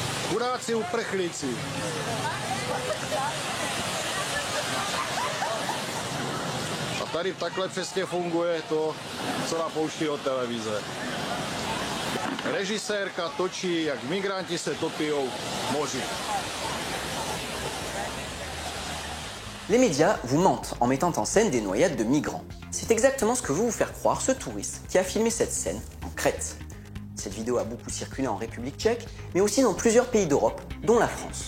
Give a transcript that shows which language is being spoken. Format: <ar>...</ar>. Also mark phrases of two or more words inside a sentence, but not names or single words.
<cs>Chudáci uprchlíci. A tady takhle přesně funguje to, co napouští od televize. Režisérka točí, jak migranti se topijou v moři.</cs> <fr>Les médias vous mentent en mettant en scène des noyades de migrants. C'est exactement ce que veut vous faire croire ce touriste qui a filmé cette scène en Crète. Cette vidéo a beaucoup circulé en République tchèque, mais aussi dans plusieurs pays d'Europe, dont la France.</fr>